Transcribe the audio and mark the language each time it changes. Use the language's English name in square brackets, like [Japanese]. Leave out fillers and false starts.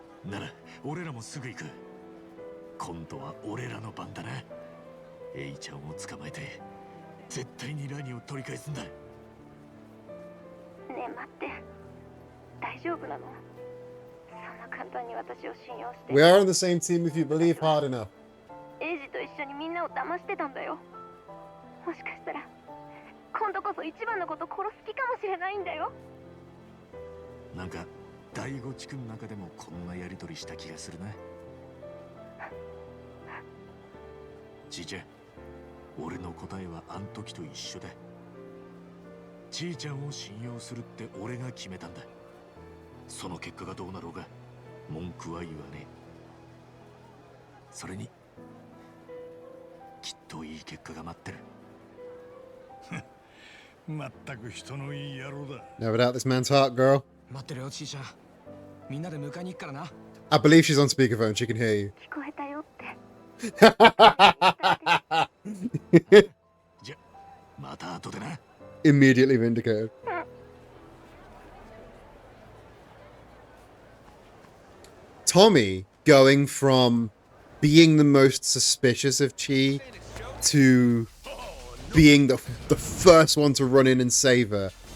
[Japanese] なら俺らもすぐ行く。今度は俺らの番だな。エイちゃんを捕まえて絶対にラニを取り返すんだ。ねえ待って、大丈夫なの？そんな簡単に私を信用して。 [English] We are on the same team if you believe hard enough. [Japanese] エイジと一緒にみんなを騙してたんだよ。もしかしたら今度こそ一番のこと殺す気かもしれないんだよ。なんか第五地区の中でもこんなやりとりした気がするな。ちーちゃん、俺の答えはあん時と一緒だ。ちーちゃんを信用するって俺が決めたんだ。その結果がどうなろうが文句は言わねえ。それにきっといい結果が待ってる。まったく人のいい野郎だ。 [English] Never doubt this man's heart, girl. [Japanese] 待ってるよ、ちーちゃん。みんなで迎えに行くからな。 [English] I believe she's on speakerphone. She can hear you. [Japanese] 聞こえたよって。じゃ、また後でな。 [English] Immediately vindicated. Tommy going from being the most suspicious of Chi to being the first one to run in and save her.